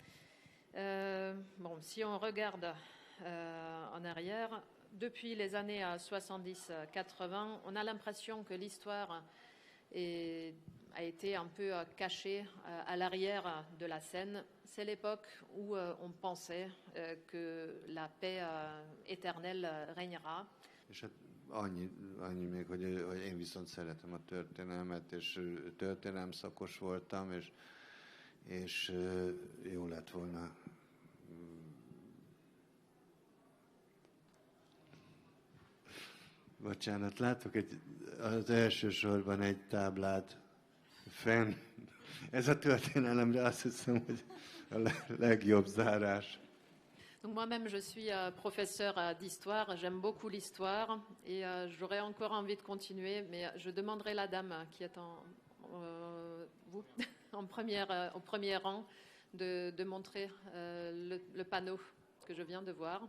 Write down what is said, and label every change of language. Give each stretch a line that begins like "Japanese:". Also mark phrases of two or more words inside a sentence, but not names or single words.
French: Si on regarde en arrière, depuis les années 70-80, on a l'impression que l'histoire a été un peu cachée à l'arrière de la scène. C'est l'époque où on pensait que la paix éternelle régnera.
Hungarian: És hát annyi még, hogy én viszont szeretem a történelmet, és történelem szakos voltam, és jó lett volna bocsánat, látok az első sorban egy táblát fenn. Ez a történelemre azt hiszem, hogy a legjobb zárás.
French: Donc moi-même, je suis professeur d'histoire, j'aime beaucoup l'histoire et j'aurais encore envie de continuer, mais je demanderai la dame qui est au premier rang de montrer le panneau que je viens de voir.